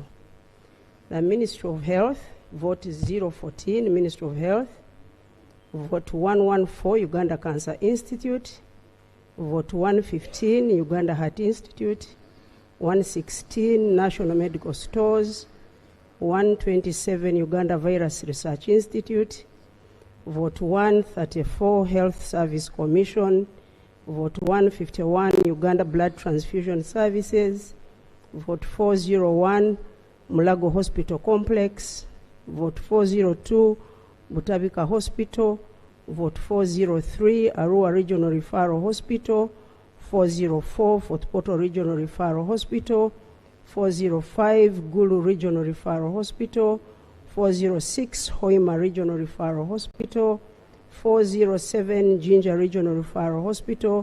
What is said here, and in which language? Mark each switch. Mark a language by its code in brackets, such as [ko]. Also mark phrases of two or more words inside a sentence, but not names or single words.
[en] The Ministry of Health, vote 014, Ministry of Health, vote 114, Uganda Cancer Institute, vote 115, Uganda Heart Institute, 116, National Medical Stores, 127, Uganda Virus Research Institute, vote 134, Health Service Commission, Vote 151, Uganda Blood Transfusion Services. Vote 401, Mulago Hospital Complex. Vote 402, Butabika Hospital. Vote 403, Arua Regional Referral Hospital. 404, Fort Portal Regional Referral Hospital. 405, Gulu Regional Referral Hospital. 406, Hoima Regional Referral Hospital. 407, Jinja Regional Referral Hospital.